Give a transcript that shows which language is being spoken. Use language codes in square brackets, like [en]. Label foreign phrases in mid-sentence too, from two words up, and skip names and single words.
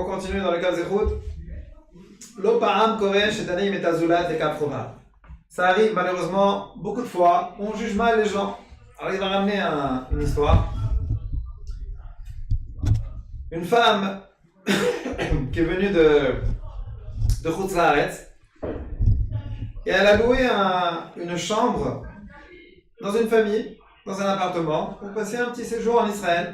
[fr] continue dans le cas Zechut. [he] לא פעם קורה שדנים את הזולת את כף חובה. [fr] Ça arrive malheureusement beaucoup de fois. On juge mal les gens. Alors il va ramener une histoire. Une femme qui est venue de [he] חוץ לארץ [fr] et elle a loué une chambre dans une famille, dans un appartement, pour passer un petit séjour en Israël.